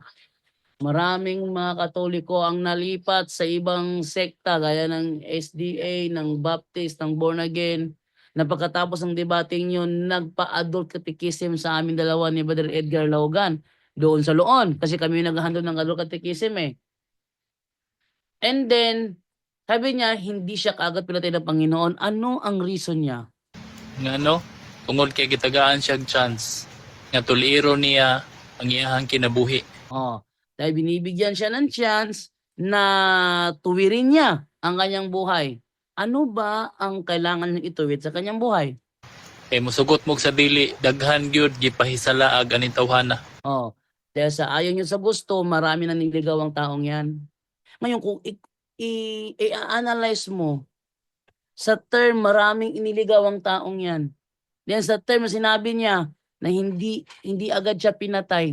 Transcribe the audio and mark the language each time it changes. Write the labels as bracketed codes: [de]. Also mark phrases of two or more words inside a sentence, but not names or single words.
[tl] Maraming mga Katoliko ang nalipat sa ibang sekta gaya ng SDA, ng Baptist, ng Born Again. Na pagkatapos ng debating yun, nagpa- [en] adult catechism [tl] sa amin dalawa ni Brother Edgar Laugan doon sa Loon. Kasi kami naghahandle ng [en] adult catechism [tl] eh. [en] And then, [tl] sabi niya, hindi siya kaagad pinatay ng Panginoon. Ano ang reason niya? [ceb] Ngano? Tungod kay gitagaan siya chance nga tuliro niya ang iyahang kinabuhi. [tl] Dahil binibigyan siya ng chance na tuwirin niya ang kanyang buhay. Ano ba ang kailangan niyang ituwid sa kanyang buhay? [ceb] Kay musugot mo sa dili, daghan gyud gipahisalaag aning tawhana. [tl] Dahil sa ayaw niyo sa gusto, marami na niligaw ang taong yan. Ngayon, kung i-analyze mo, sa term, maraming iniligaw ang taong yan. Then sa term, sinabi niya na hindi agad siya pinatay.